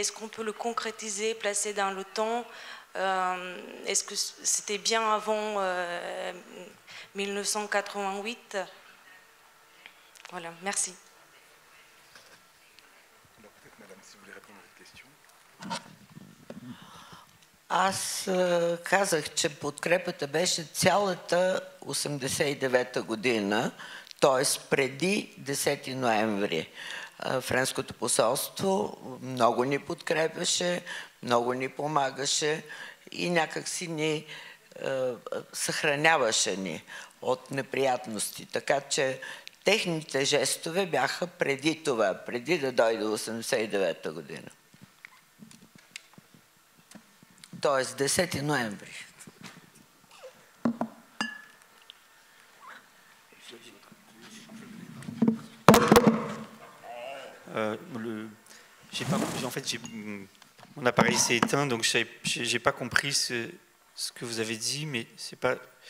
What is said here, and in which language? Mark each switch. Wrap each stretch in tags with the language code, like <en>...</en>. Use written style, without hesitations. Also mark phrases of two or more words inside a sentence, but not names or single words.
<fr>Est-ce qu'on peut le concrétiser, placer dans le temps? Est-ce que c'était bien avant 1988? Voilà, merci. Alors peut-être, madame, si vous voulez répondre à cette question.</fr> <bg>Аз казах, че подкрепата беше цялата 89-та година, т.е. преди 10 ноември. Френското посолство много ни подкрепяше, много ни помагаше и някак си ни съхраняваше ни от неприятности. Така че техните жестове бяха преди това, преди да дойде 89-та година. Тоест 10 ноември.</bg> <fr>En fait, mon appareil s'est éteint, donc j'ai pas compris ce que vous avez dit, mais c'est pas.</fr>